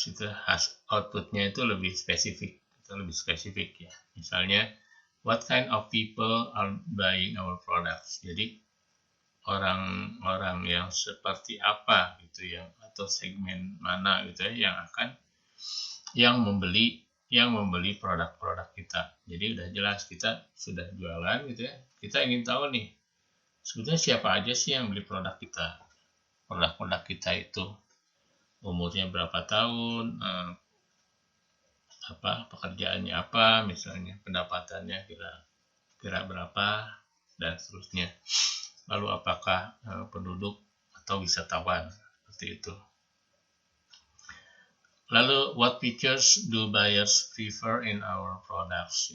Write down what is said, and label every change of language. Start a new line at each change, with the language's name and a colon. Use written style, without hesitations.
Indonesian: Itu outputnya itu lebih spesifik ya. Misalnya,
English: what kind of people are buying our products?
Indonesian: Jadi orang-orang yang seperti apa gitu ya, atau segmen mana gitu ya yang membeli produk-produk kita. Jadi udah jelas, kita sudah jualan gitu ya. Kita ingin tahu nih, sebetulnya siapa aja sih yang beli produk kita. Produk-produk kita itu umurnya berapa tahun, pekerjaannya apa, misalnya pendapatannya kira berapa, dan seterusnya. Lalu apakah penduduk atau wisatawan, seperti itu. Lalu,
English: what features do buyers prefer in our products?